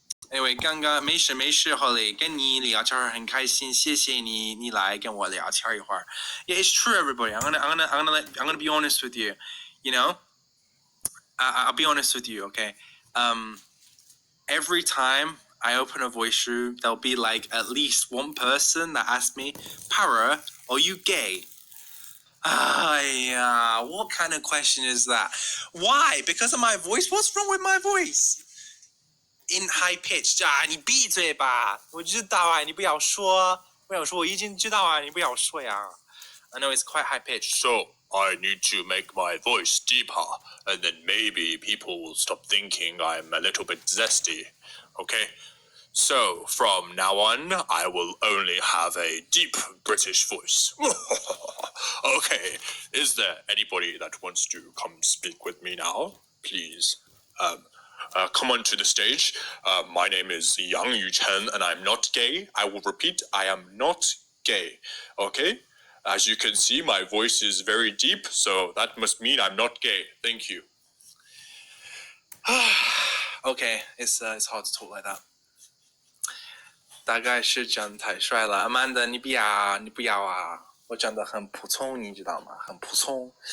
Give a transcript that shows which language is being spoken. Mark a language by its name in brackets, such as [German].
[Chinese] Anyway, 刚刚没事 Holly, 跟你聊天很开心，谢谢你来跟我聊天一会儿。 [English] Yeah, it's true, everybody. I'm gonna be honest with you. You know, I'll be honest with you, okay? Every time I open a voice room, there'll be like at least one person that asks me, Para, are you gay? What kind of question is that? Why? Because of my voice? What's wrong with my voice? In high pitch, [Chinese] 你闭嘴吧！我知道啊，你不要说，我已经知道啊，你不要说呀。 [English] I know it's quite high pitch. So, I need to make my voice deeper, and then maybe people will stop thinking I'm a little bit zesty. Okay? So, from now on, I will only have a deep British voice. Okay, is there anybody that wants to come speak with me now? Please, come onto the stage. My name is Yang Yuchen, and I'm not gay. I will repeat, I am not gay. Okay? As you can see, my voice is very deep, so that must mean I'm not gay. Thank you. Okay, it's hard to talk like that. [Chinese] 大概是讲得太帅了，阿曼的，你不要啊！我讲得很普通，你知道吗？很普通。